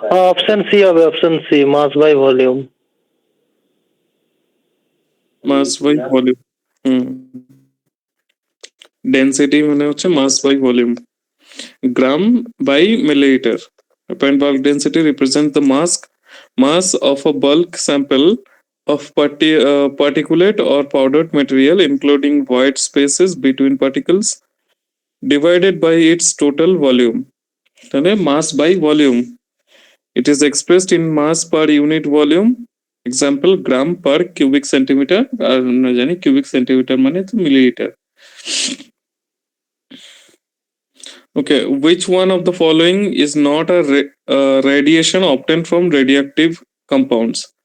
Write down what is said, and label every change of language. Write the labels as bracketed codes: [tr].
[bn] Option C হবে, option C, mass by volume. Mass by volume. Density মানে হচ্ছে মাস by volume, gram by millilitre. [en] Apparent bulk density represents the mass of a bulk sample of particulate or powdered material, including void spaces between particles, divided by its total volume. তাহলে mass by volume. It is expressed in mass per unit volume. Example, gram per cubic centimeter. [bn] আর আমরা জানি cubic centimeter মানে তো millilitre. [en] Okay, which one of the following is not a radiation obtained from radioactive compounds?